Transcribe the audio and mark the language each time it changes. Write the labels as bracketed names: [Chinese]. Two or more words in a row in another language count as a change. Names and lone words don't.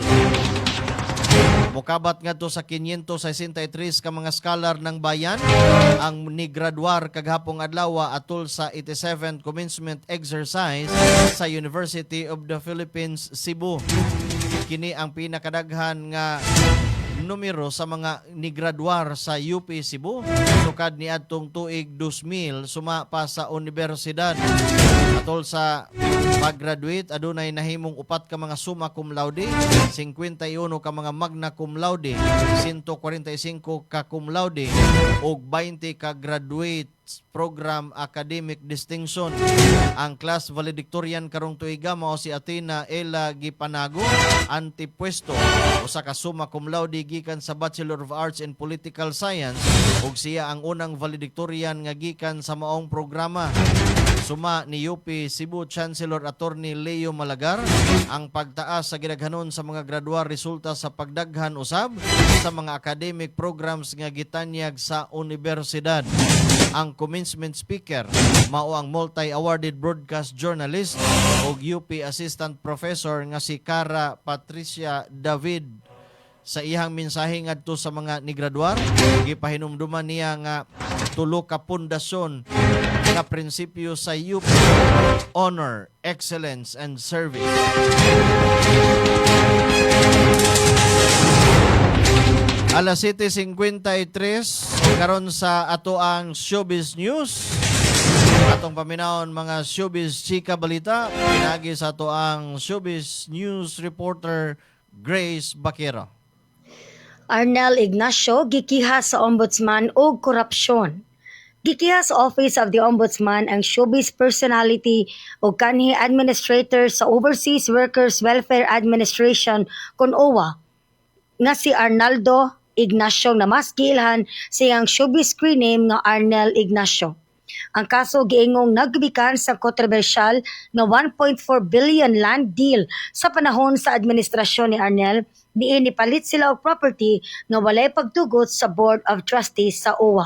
[Cebuano] Mukabat ngadto sa 563 ka mga scholar [Filipino] ng bayan [Cebuano] ang nigraduar kaghapong adlaw atol sa [English] 87th commencement exercise [Cebuano] sa University of the Philippines, Cebu. kini ang pinakadaghan nga numero sa mga nigraduar sa UP Cebu sukad ni adtong tuig 2000 suma pa sa universidad. Atol sa pag-graduate adunay nahimong 4 ka mga [Latin] summa cum laude, [Cebuano] 51 ka mga [Latin] magna cum laude, [Cebuano] 145 ka [Latin] cum laude [Cebuano] ug 20 ka [English] graduate program academic distinction. [Cebuano] Ang [English] class valedictorian [Cebuano] karong tuiga mao si Athena Ella Gipanago, antipwesto usa ka [Latin] summa cum laude [Cebuano] gikan sa [English] Bachelor of Arts in Political Science [Cebuano] ug siya ang unang valedictorian nga gikan sa maong programa. Suma ni UP Cebu Chancellor Attorney Leo Malagar, ang pagtaas sa gidaghanon sa mga graduar resulta sa pagdaghan usab sa mga [English] academic programs [Cebuano] nga gitanyag sa universidad. Ang [English] commencement speaker [Cebuano] mao ang [English] multi-awarded broadcast journalist [Cebuano] ug UP Assistant Professor nga si Cara Patricia David. Sa ihang mensahe ngadto sa mga nigraduar, gipahinumduman niya nga tulo ka pundasyon nga prinsipyo sa UP: [English] honor, excellence, and service. [Cebuano] Alas 7:53 karon sa ato ang Showbiz News. Atong paminawon mga Showbiz Chika Balita, pinagi sa ato ang [English] Showbiz News reporter [Cebuano] Grace Bakero. Arnel Ignacio gikiha sa Ombudsman og korupsyon. Gikiha sa Office of the Ombudsman ang [English] showbiz personality [Cebuano] o kanhi administrator sa Overseas Workers Welfare Administration kon OWA nga si Arnaldo Ignacio na mas giilhan sa iyang [English] showbiz screen name [Cebuano] nga Arnel Ignacio. Ang kaso giingong nagbikan sa kontrobersyal nga 1.4 billion [English] land deal [Cebuano] sa panahon sa administrasyon ni Arnel, diin nipalit sila og property nga walay pagtugot sa Board of Trustees sa OWA.